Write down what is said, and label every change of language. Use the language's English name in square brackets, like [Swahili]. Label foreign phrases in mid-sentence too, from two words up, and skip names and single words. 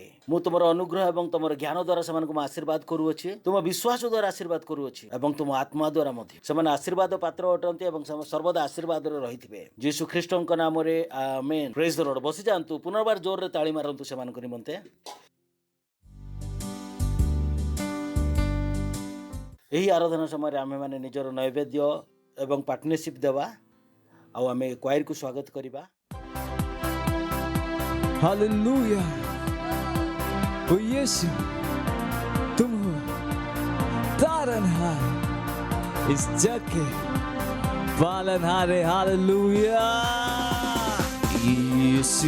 [Odia] ମୁଁ ତୁମର ଅନୁଗ୍ରହ ଏବଂ ତୁମର ଜ୍ଞାନ ଦ୍ୱାରା ସେମାନଙ୍କୁ ମୁଁ ଆଶୀର୍ବାଦ କରୁଅଛି, ତୁମ ବିଶ୍ୱାସ ଦ୍ୱାରା ଆଶୀର୍ବାଦ କରୁଅଛି ଏବଂ ତୁମ ଆତ୍ମା ଦ୍ୱାରା ମଧ୍ୟ ସେମାନେ ଆଶୀର୍ବାଦ ପାତ୍ର ଅଟନ୍ତି ଏବଂ ସର୍ବଦା ଆଶୀର୍ବାଦରେ ରହିଥିବେ ଯୀଶୁଖ୍ରୀଷ୍ଟଙ୍କ ନାମରେ ଆମେନ୍। [English] praise the Lord. [Odia] ବସି ଯାଆନ୍ତୁ। ପୁନର୍ବାର ଜୋରରେ ତାଳି ମାରନ୍ତୁ ସେମାନଙ୍କ ନିମନ୍ତେ। ଏହି ଆରାଧନା ସମୟରେ ଆମେମାନେ ନିଜର ନୈବେଦ୍ୟ ଏବଂ ପାର୍ଟନରସିପ୍ ଦେବା ଆଉ ଆମେ କ୍ୱାଇରକୁ ସ୍ୱାଗତ କରିବା। [Hindi] हालेलुया। ओ यीशु, तुम हो तारनहार, इस जग के पालनहारे। हालेलुया। यीशु,